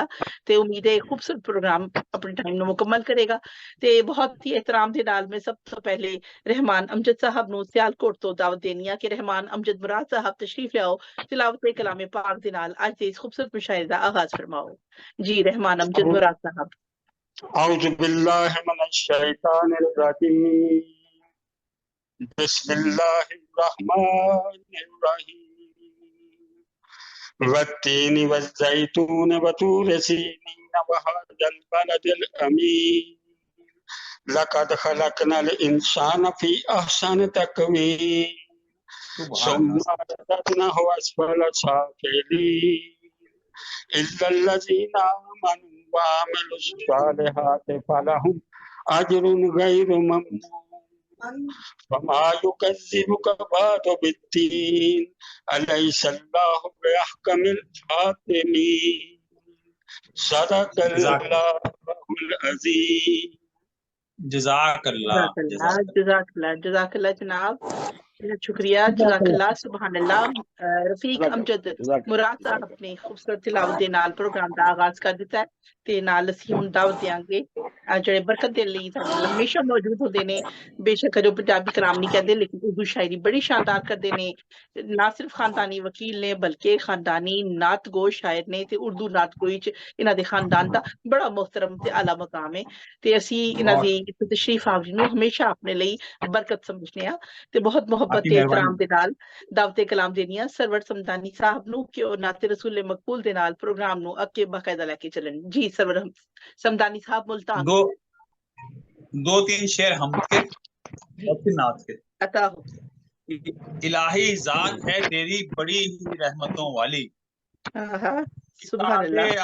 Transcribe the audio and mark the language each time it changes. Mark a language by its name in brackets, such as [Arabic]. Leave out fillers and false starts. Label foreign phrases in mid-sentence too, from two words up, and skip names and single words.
[Punjabi] تے امید ہے خوبصورت پروگرام اپنے ٹائم نوں مکمل کرے گا تے بہت ہی احترام دے نال میں سب تو پہلے رحمان امجد صاحب نوں سیالکوٹ تو دعوت دینی آ کہ رحمان امجد مراد صاحب تشریف لیاؤ تلاوت کلام پاک دے نال اج دے اس خوبصورت مشاعرے دا آغاز فرماؤ. جی رحمان امجد مراد صاحب. [Arabic] أعوذ بالله من الشيطان الرجيم بسم الله الرحمن الرحيم والتين والزيتون وطور سينين وهذا البلد الأمين لقد خلقنا الإنسان في أحسن تقويم ثم رددناه أسفل سافلين إلا الذين آمنوا وعملوا الصالحات فلهم أجر غير ممنون فما يكذبك بعد بالدين أليس الله بأحكم الحاكمين صدق الله العظيم. [Urdu] جزاک اللہ جناب، شکریہ, [Arabic] جزاك الله، سبحان الله. [Punjabi] رفیق امجد مراد صاحب نے خوبصورت تلاوت دے نال پروگرام دا آغاز کر دتا ہے تے نال اسیں ہن دعوت دیں گے جیہڑے برکت دے لئی ساڈے نال ہمیشہ موجود ہوندے نے. [Urdu] بیشک جو پنجابی کلام نہیں کہتے لیکن اردو شاعری بڑی شاندار کرتے [Punjabi] نے، نہ صرف خاندانی وکیل نے بلکہ خاندانی نعت گو شاعر نے تے اردو نعت گوئی چ انہاں دے خاندان دا بڑا محترم تے اعلیٰ مقام ہے تے اسیں انہاں دی تشریف آوری نوں ہمیشہ اپنے لئی برکت سمجھنے آ تے بہت محبت تے احترام دے نال دعوتِ کلام دینی آ سرور صمدانی صاحب نوں کہ او نعتِ رسول مقبول دے نال پروگرام نوں اگے باقاعدہ لیکے چلن. جی سرور صمدانی صاحب ملتان [Urdu] دو تین شعر ہم کے نعت کے عطا ہو. الہی ذات ہے تیری بڑی ہی رحمتوں والی, [Arabic] سبحان الله,